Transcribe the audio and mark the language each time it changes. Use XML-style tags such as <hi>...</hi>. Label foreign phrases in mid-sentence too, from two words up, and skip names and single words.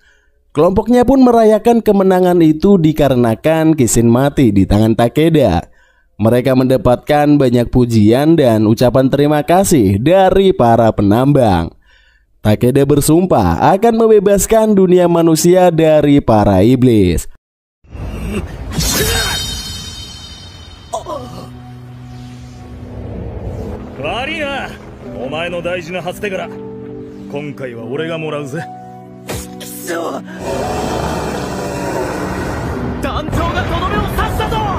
<id>Kelompoknya pun merayakan kemenangan itu dikarenakan Kishin mati di tangan Takeda. Mereka mendapatkan banyak pujian dan ucapan terima kasih dari para penambang. Takeda bersumpah akan membebaskan dunia manusia dari para iblis.</id> <ja>Warina, お前の大事な初手柄、今回は俺がもらうぜ。団長がとどめを刺したぞ。</ja>